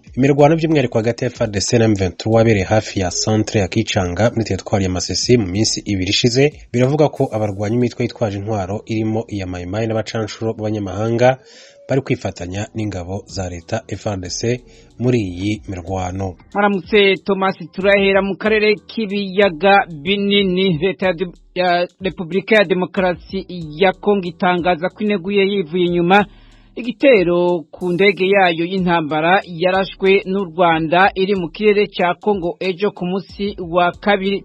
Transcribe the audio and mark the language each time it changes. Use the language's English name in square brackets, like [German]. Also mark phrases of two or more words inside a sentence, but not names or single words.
[Kinyarwanda] Imirwano by'umwihariko hagati ya FARDC na M23 wabereye hafi ya centre ya Kicanga muri teritwari ya Masisi mu minsi ibiri ishize. Biravuga ko abarwanyi imitwe yitwaje intwaro irimo iya Maimai n'abacanshuro b'abanyamahanga bari kwifatanya n'ingabo za leta FARDC muri iyi mirwano. Maramutse Thomas, turahera mu karere k'ibiyaga binini. Leta ya Repubulika ya Demokarasi ya Kongo itangaza ko ineguye yivuye inyuma igitero ku ndege yayo y'intambara yarashwe n'u Rwanda iri mu kirere cya Kongo ejo ku munsi wa kabiri.